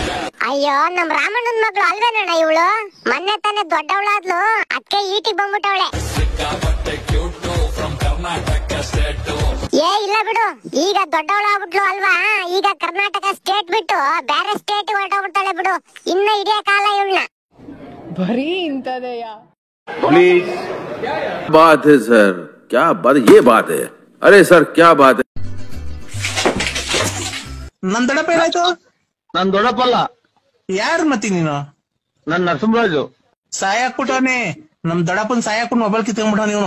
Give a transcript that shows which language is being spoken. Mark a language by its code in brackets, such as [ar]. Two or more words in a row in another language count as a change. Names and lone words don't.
[kn] ಅಯ್ಯೋ, ನಮ್ ರಾಮಣ್ಣನ ಮಗಳು ಅಲ್ವೇನಣ್ಣ ಇವಳು? ಮೊನ್ನೆ ತಾನೆ ದೊಡ್ಡವಳಾದ್ಲು, ಅದಕ್ಕೆ ಈಟಿಗೆ ಬಂದ್ಬಿಟ್ಟವಳೆ. [en] ಸಿಕ್ಕಾಪಟ್ಟೆ cute from Karnataka state. [kn] ಏ ಇಲ್ಲ ಬಿಡು, ಈಗ ದೊಡ್ಡವಳಾಗ್ಬಿಟ್ಲು ಅಲ್ವಾ, ಈಗ ಕರ್ನಾಟಕ ಸ್ಟೇಟ್ ಬಿಟ್ಟು ಬೇರೆ ಸ್ಟೇಟ್ ಹೊರಟೋಗ್ಬಿಡ್ತಾಳೆ ಬಿಡು. ಇನ್ನ ಇಡೀ ಕಾಲ ಇವಳನ್ನ ಬರೀ ಇಂತದೆಯ. [hi] प्लीज बात है सर, क्या बात, ये बात है, अरे सर क्या बात है. [kn] ನನ್ ದೊಡ್ಡಪ್ಪ ಏನಾಯ್ತು? ನನ್ ದೊಡ್ಡಪ್ಪಲ್ಲ, ಯಾರು ಮತ್ತಿ ನೀನು? ನನ್ ನರಸಿಂಹರಾಜು. ಸಾಯ ಹಾಕ್ಬಿಟ್ಟವನೆ, ನಮ್ ದೊಡ್ಡಪ್ಪನ್ ಸಾಯ ಹಾಕ್ಬಿಟ್ಟು ಮೊಬೈಲ್ ಕಿತ್ಕೊಂಡ್ಬಿಟ್ಟವನ ಇವನು.